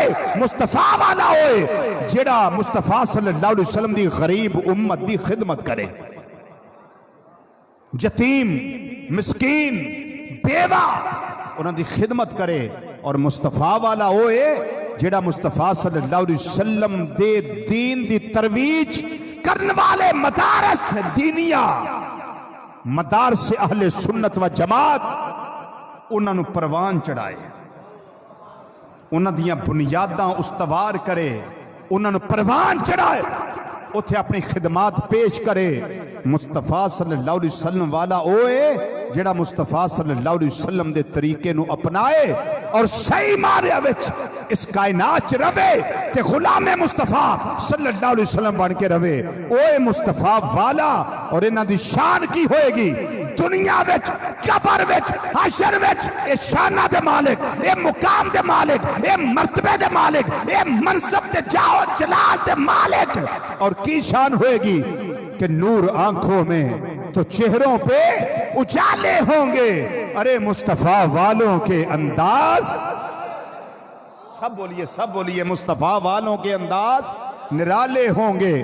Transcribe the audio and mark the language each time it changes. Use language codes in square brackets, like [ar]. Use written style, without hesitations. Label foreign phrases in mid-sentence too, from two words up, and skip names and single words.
[pa] مصطفیٰ والا ہوئے جیڑا مصطفیٰ [ar] صلی اللہ علیہ وسلم [pa] دی غریب امت دی خدمت کرے، یتیم، مسکین، بیوہ انہاں دی خدمت کرے۔ اور مصطفیٰ والا ہوئے جیڑا مصطفیٰ [ar] صلی اللہ علیہ وسلم [pa] دے دین دی ترویج کرنے والے مدارس دینیہ، مدارس اہل سنت و جماعت انہاں نو پروان چڑھائے، انہاں دیاں بنیاداں استوار کرے، انہاں نو پروان چڑھائے، اتھے اپنی خدمات پیش کرے۔ مصطفیٰ [ar] صلی اللہ علیہ وسلم [pa] والا ہوئے جڑا مصطفیٰ [ar] صلی اللہ علیہ وسلم [pa] دے طریقے نو اپنائے اور صحیح مارے وچ اس کائنات روے تے غلام مصطفیٰ صلی اللہ علیہ وسلم بن کے روے۔ اوے مصطفیٰ والا اور انہاں دی شان کی ہوئے گی، دنیا دنیا وچ قبر وچ حشر وچ اے شانہ دے مالک اے مقام دے مالک اے مرتبے دے مالک اے منصب دے جاؤ جلال دے مالک. [ur] اور کی شان ہوئے گی کہ نور آنکھوں میں تو چہروں پہ اجالے ہوں گے. ارے مصطفیٰ والوں کے انداز سب بولیے مصطفیٰ والوں کے انداز نرالے ہوں گے.